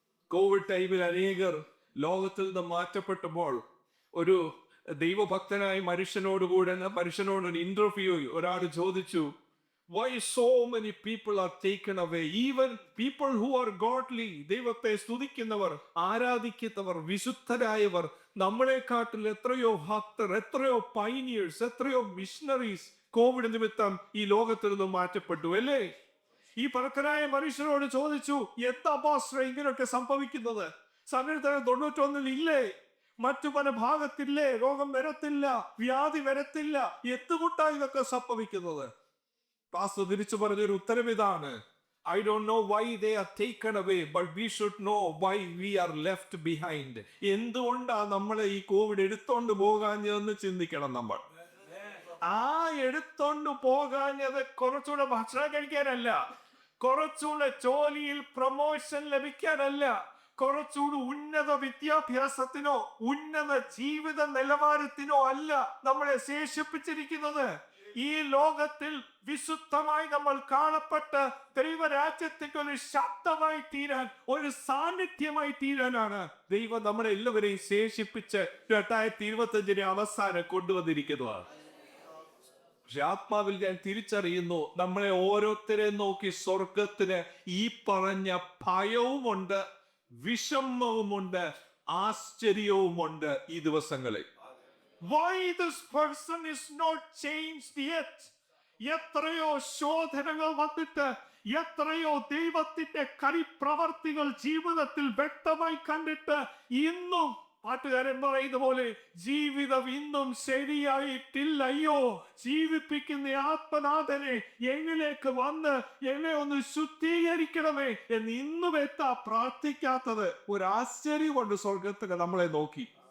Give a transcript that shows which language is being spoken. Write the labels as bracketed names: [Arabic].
[Malayalam] Covid ടൈമിൽ അനേകർ ലോകത്തിൽ നിന്ന് മാറ്റപ്പെട്ടപ്പോൾ ഒരു ദൈവഭക്തനായ മനുഷ്യനോടൊരു ഇന്റർവ്യൂ ഒരാൾ ചോദിച്ചു, [English] why so many people are taken away, even people who are godly, [Malayalam] ദൈവത്തെ സ്തുതിക്കുന്നവർ, ആരാധിക്കുന്നവർ, വിശുദ്ധരായവർ, നമ്മളെക്കാട്ടിൽ എത്രയോ ഭക്തർ, എത്രയോ പൈനിയേഴ്സ്, എത്രയോ മിഷണറീസ് കോവിഡ് നിമിത്തം ഈ ലോകത്തിൽ നിന്നും മാറ്റപ്പെട്ടു അല്ലേ? ഈ ഭക്തനായ മനുഷ്യനോട് ചോദിച്ചു, എന്താ പാസ്റ്റർ ഇങ്ങനെയൊക്കെ സംഭവിക്കുന്നത്? സങ്കീർത്തനം 91 ഇല്ലേ? മറ്റു പല ഭാഗത്തില്ലേ രോഗം വരത്തില്ല, വ്യാധി വരത്തില്ല, എന്തുകൊണ്ടാണ് ഇതൊക്കെ സംഭവിക്കുന്നത്? പാസ്റ്റർ തിരിച്ചു പറഞ്ഞൊരു ഉത്തരം ഇതാണ്, [English] I don't know why they are taken away, but we should know why we are left behind. [Malayalam] എന്തുകൊണ്ടാ നമ്മളെ ഈ കോവിഡ് എടുത്തോണ്ട് പോകാഞ്ഞതെന്ന് ചിന്തിക്കണം നമ്മൾ. ആ എടുത്തോണ്ട് പോകാഞ്ഞത് കുറച്ചുകൂടെ ഭക്ഷണം കഴിക്കാനല്ല, കുറച്ചുകൂടെ ജോലിയിൽ പ്രൊമോഷൻ ലഭിക്കാനല്ല, കുറച്ചുകൂടി ഉന്നത വിദ്യാഭ്യാസത്തിനോ ഉന്നത ജീവിത നിലവാരത്തിനോ അല്ല നമ്മളെ ശേഷിപ്പിച്ചിരിക്കുന്നത്. ഈ ലോകത്തിൽ വിശുദ്ധമായി നമ്മൾ കാണപ്പെട്ട് ദൈവരാജ്യത്തേക്ക് ഒരു ശബ്ദമായി തീരാൻ, ഒരു സാന്നിധ്യമായി തീരാനാണ് ദൈവം നമ്മളെ എല്ലാവരെയും ശേഷിപ്പിച്ച് 2025 അവസാനം കൊണ്ടുവന്നിരിക്കുന്നത്. പക്ഷെ ആത്മാവിൽ ഞാൻ തിരിച്ചറിയുന്നു, നമ്മളെ ഓരോരുത്തരെ നോക്കി സ്വർഗത്തിന് ഈ പറഞ്ഞ ഭയവുമുണ്ട്, വിഷമവുമുണ്ട്, ആശ്ചര്യവുമുണ്ട് ഈ ദിവസങ്ങളിൽ. [English] Why this person is not changed yet? [Malayalam] എത്രയോ ശോധനകൾ വന്നിട്ട്, എത്രയോ ദൈവത്തിന്റെ കരിപ്രവർത്തികൾ ജീവിതത്തിൽ വ്യക്തമായി കണ്ടിട്ട് ഇന്നും പാട്ടുകാരൻ പറയുന്ന പോലെ ജീവിതം ഇന്നും ശരിയായിട്ടില്ലയോ, ജീവിപ്പിക്കുന്ന ആത്മനാഥനെ എന്നിലേക്ക് വന്ന് എന്നെ ഒന്ന് ശുദ്ധീകരിക്കണമേ എന്ന് ഇന്നും എത്താ പ്രാർത്ഥിക്കാത്തത് ഒരു ആശ്ചര്യം കൊണ്ട് സ്വർഗത്തിൽ നമ്മളെ നോക്കി.